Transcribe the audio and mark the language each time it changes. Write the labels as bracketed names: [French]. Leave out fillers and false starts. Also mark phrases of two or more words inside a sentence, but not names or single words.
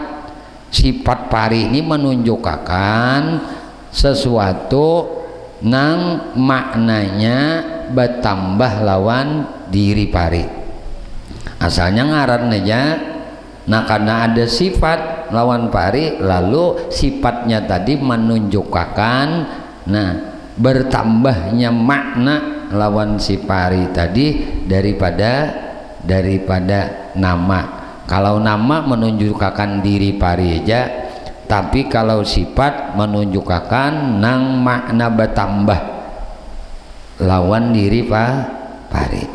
[Banjar] Sifat pari ini menunjukkan sesuatu nang maknanya bertambah lawan diri pari. Asalnya ngaran aja, nah karena ada sifat lawan pari, lalu sifatnya tadi menunjukkan nah bertambahnya makna lawan si pari tadi daripada nama. Kalau nama menunjukkan diri pari aja, tapi kalau sifat menunjukkan nang makna bertambah lawan diri pari.